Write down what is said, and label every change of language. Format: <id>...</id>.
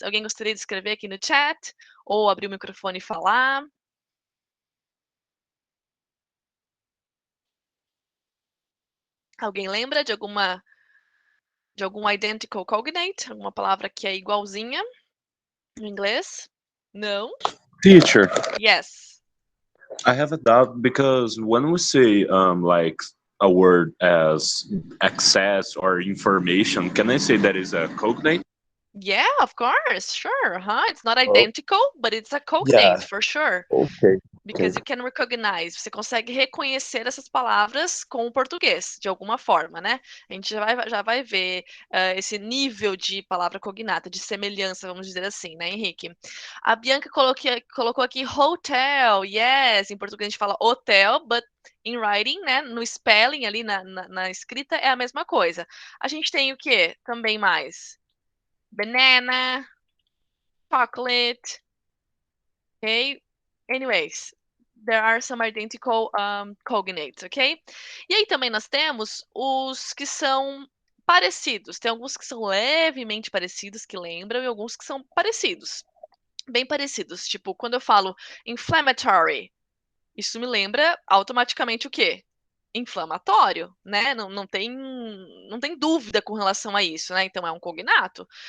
<pt>Alguém gostaria de escrever aqui no chat? Ou abrir o microfone e falar? Alguém lembra de algum identical cognate? Alguma palavra que é igualzinha no inglês? Não?</pt> <en>Teacher, Yes. I have a doubt because when we say like a word as access or information, can I say that is a cognate? Yeah, of course, sure, It's not Oh, identical, but it's a cognate yeah. for sure, Okay. Okay. because you can recognize,</en> <pt>você consegue reconhecer essas palavras com o português, de alguma forma, né. A gente já vai ver, esse nível de palavra cognata, de semelhança, vamos dizer assim, né, Henrique. A Bianca colocou aqui hotel, yes, em português a gente fala hotel,</pt> <en>but in writing,</en> <pt>né, no spelling ali na escrita é a mesma coisa. A gente tem o quê também mais? Banana, chocolate, okay?</pt> <en>Anyways, there are some identical, cognates, ok?</en> <pt>E aí também nós temos os que são parecidos. Tem alguns que são levemente parecidos, que lembram, e alguns que são parecidos, bem parecidos. Tipo, quando eu falo inflammatory, isso me lembra automaticamente o quê? Inflamatório, né, não tem dúvida com relação a isso, né, então é um cognato.</pt>